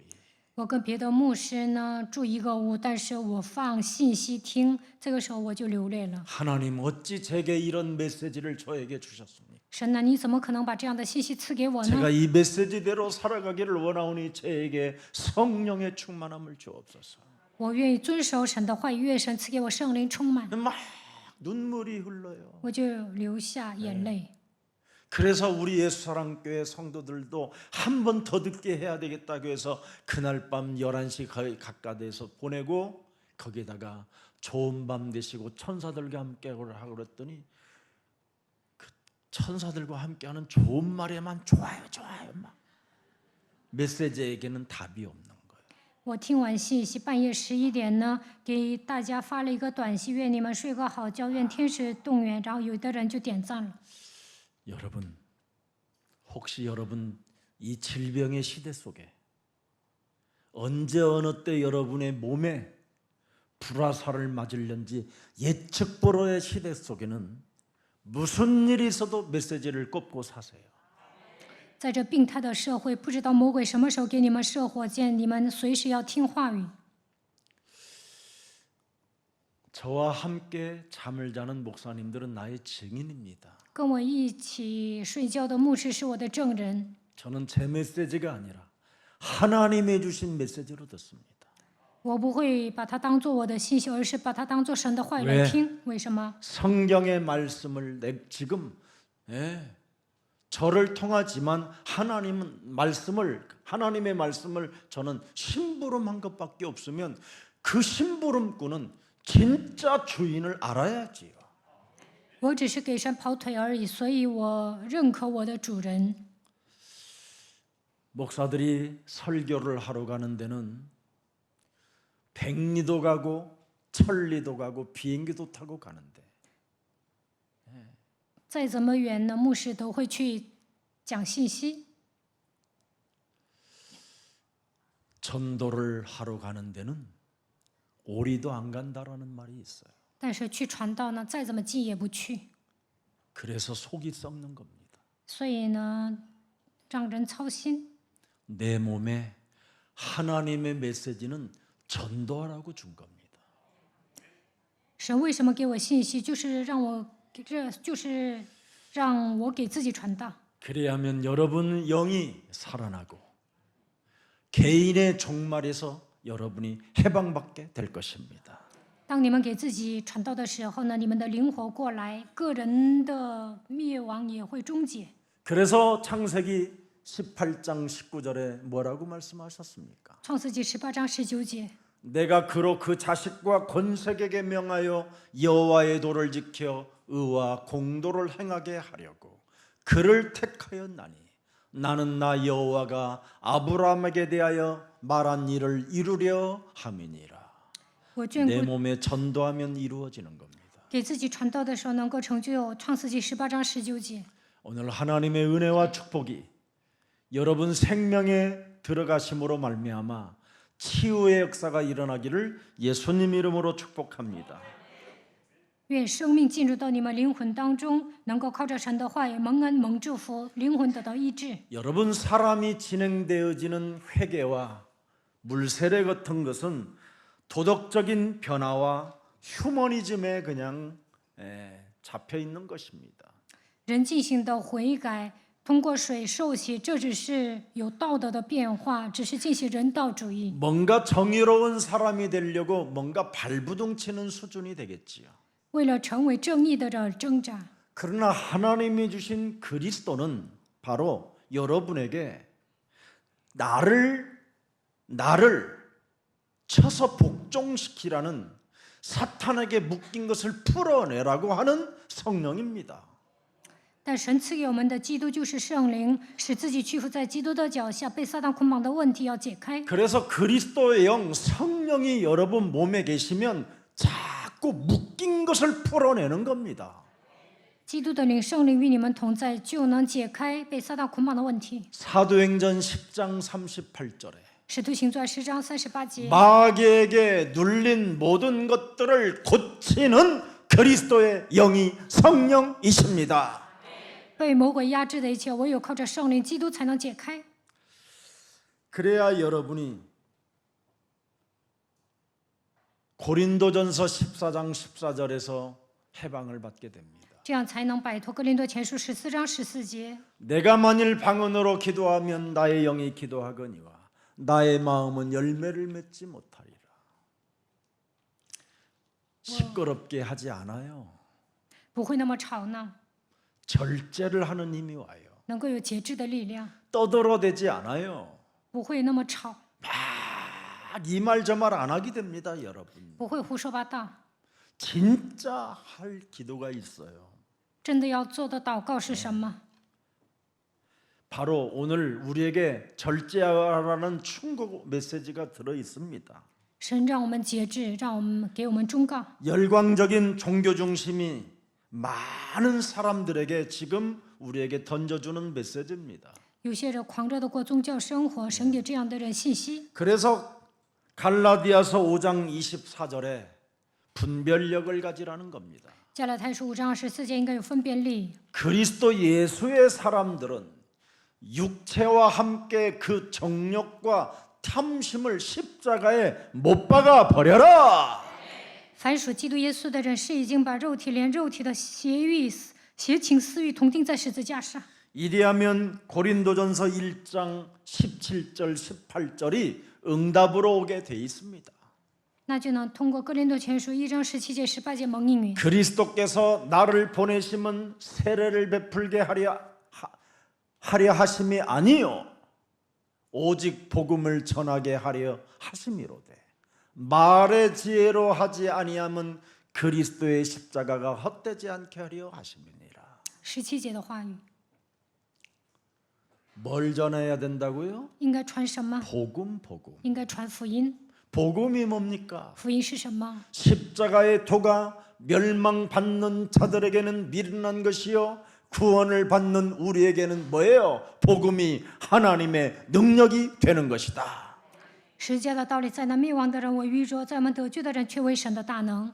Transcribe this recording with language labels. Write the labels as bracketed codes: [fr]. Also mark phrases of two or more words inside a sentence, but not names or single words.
[zh] 我跟别的牧师呢住一个屋，但是我放信息听，这个时候我就流泪了。 [ko] 하나님 어찌 제게 이런 메시지를 저에게 주셨습니까? [zh] 神呐，你怎么可能把这样的信息赐给我呢？ [ko] 제가 이 메시지대로 살아가기를 원하오니 저에게 성령의 충만함을 주옵소서. [zh] 我愿意遵守神的话语，愿神赐给我圣灵充满， [ko] 막 눈물이 흘러요. [zh] 我就流下眼泪。 [ko] 그래서 우리 예수사랑교회 성도들도 한 번 더 듣게 해야 되겠다고 해서 그날 밤 11시 거의 가까이에서 보내고 거기다가 좋은 밤 되시고 천사들과 함께 하고 그랬더니 그 천사들과 함께하는 좋은 말에만 좋아요 막 메시지에게는 답이 없는 거예요. [zh] 我听完信息，半夜11点呢，给大家发了一个短信，愿你们睡个好觉，愿天使动员。然后有的人就点赞了。 [ko] 여러분, 혹시 여러분 이 질병의 시대 속에 언제 어느 때 여러분의 몸에 불화살을 맞을는지 예측 불허의 시대 속에는 무슨 일이 있어도 메시지를 꼽고 사세요. [zh] 在这病态的社会，不知道魔鬼什么时候给你们射火箭，你们随时要听话语。 [ko] 저와 함께 잠을 자는 목사님들은 나의 증인입니다. [zh] 跟我一起睡觉的牧师是我的证人。 [ko] 저는 제 메시지가 아니라 하나님이 주신 메시지로 듣습니다. [zh] 我不会把它当做我的信息，而是把它当做神的话语来听。为什么？ [ko] 성경의 말씀을 지금 저를 통하지만 하나님의 말씀을 저는 심부름한 것밖에 없으면 그 심부름꾼은 진짜 주인을 알아야지요. [zh] 我只是给神跑腿而已，所以我认可我的主人。 [ko] 목사들이 설교를 하러 가는 데는 백리도 가고 천리도 가고 비행기도 타고 가는데 [zh] 再怎么远呢，牧师都会去讲信息。 [ko] 전도를 하러 가는 데는 오리도 안 간다라는 말이 있어요. [zh] 但是去传道呢，再怎么近也不去。 [ko] 그래서 속이 썩는 겁니다. [zh] 所以呢，让人操心。 [ko] 내 몸에 하나님의 메시지는 전도하라고 준 겁니다. [zh] 神为什么给我信息？就是让我给自己传道。 [ko] 그래야면 여러분 영이 살아나고 개인의 종말에서 여러분이 해방받게 될 것입니다. [zh] 当你们给自己传道的时候呢，你们的灵活过来，个人的灭亡也会终结。 [ko] 그래서 창세기 18장 19절에 뭐라고 말씀하셨습니까? [zh] 创世纪18章19节， [ko] 내가 그로 그 자식과 권색에게 명하여 여호와의 도를 지켜 의와 공도를 행하게 하려고 그를 택하였나니 나는 나 여호와가 아브라함에게 대하여 말한 일을 이루려 함이니라. [zh] 我眷 [ko] 내 [zh] 顾 [ko] 몸에 전도하면 이루어지는 겁니다. [zh] 给自己传道的时候，能够成就创世纪18章19节。 [ko] 오늘 하나님의 은혜와 축복이 여러분 생명에 들어가심으로 말미암아 치유의 역사가 일어나기를 예수님 이름으로 축복합니다. [zh] 愿生命进入到你们灵魂当中，能够靠着神的话语蒙恩蒙祝福，灵魂得到医治。 [ko] 여러분 사람이 진행되어지는 회개와 물세례 같은 것은 도덕적인 변화와 휴머니즘에 그냥 잡혀 있는 것입니다. [zh] 人进行的悔改，通过水受洗，这只是有道德的变化，只是进行人道主义。 [ko] 뭔가 정의로운 사람이 되려고 뭔가 발부둥치는 수준이 되겠지요. [zh] 为了成为正义的人挣扎。 [ko] 그러나 하나님이 주신 그리스도는 바로 여러분에게 나를 쳐서 복종시키라는 사탄에게 묶인 것을 풀어내라고 하는 성령입니다. [zh] 但神赐给我们的基督就是圣灵，使自己屈服在基督的脚下，被撒旦捆绑的问题要解开。 [ko] 그래서 그리스도의 영 성령이 여러분 몸에 계시면 자꾸 묶인 것을 풀어내는 겁니다. [zh] 基督的灵圣灵与你们同在，就能解开被撒旦捆绑的问题。 [ko] 사도행전 10장 38절에 [zh] 使徒行传10章38节， [ko] 마귀에게 눌린 모든 것들을 고치는 그리스도의 영이 성령이십니다. [zh] 被魔鬼压制的一切，唯有靠着圣灵基督才能解开。 [ko] 그래야 여러분이 고린도전서 14장 14절에서 해방을 받게 됩니다. [zh] 这样才能摆脱哥林多前书14章14节。 [ko] 내가 만일 방언으로 기도하면 나의 영이 기도하거니와 나의 마음은 열매를 맺지 못하리라. 시끄럽게 하지 않아요. [zh] 不会那么吵闹， [ko] 절제를 하는 힘이 와요. [zh] 能够有节制的力量， [ko] 떠들어대지 않아요. [zh] 不会那么吵， [ko] 이 말 저 말 안 하게 됩니다, 여러분. [zh] 不会胡说八道。 [ko] 진짜 할 기도가 있어요. [zh] 真的要做的祷告是什么？ [ko] 바로 오늘 우리에게 절제하라는 충고 메시지가 들어 있습니다. [zh] 神让我们节制，给我们忠告。 [ko] 열광적인 종교 중심이 많은 사람들에게 지금 우리에게 던져주는 메시지입니다. [zh] 有些人狂热的过宗教生活，神给这样的人信息。 [ko] 그래서 갈라디아서 5장 24절에 분별력을 가지라는 겁니다. [zh] 加拉太书5章24节应该有分辨力。 [ko] 그리스도 예수의 사람들은 육체와 함께 그 정욕과 탐심을 십자가에 못 박아 버려라. [zh] 凡属基督耶稣的人，是已经把肉体连肉体的邪情私欲同钉在十字架上。 [ko] 이리하면 고린도전서 1장 17절 18절이 응답으로 오게 돼 있습니다. [zh] 那就能通过哥林多前书1章17节18节蒙应允。 [ko] 그리스도께서 나를 보내심은 세례를 베풀게 하려 하심이 아니요 오직 복음을 전하게 하려 하심이로되 말의 지혜로 하지 아니함은 그리스도의 십자가가 헛되지 않게 하려 하심이니라. [zh] 17 节的话语 [ko] 뭘 전해야 된다고요? [zh] 应该传什么？ [ko] 복음. [zh] 应该传福音。 [ko] 복음이 뭡니까? [zh] 福音是什么？ [ko] 십자가의 도가 멸망받는 자들에게는 미련한 것이요 구원을 받는 우리에게는 뭐예요? 복음이 하나님의 능력이 되는 것이다. [zh] 十字架的道理在那灭亡的人为愚拙，在我们得救的人却为神的大能。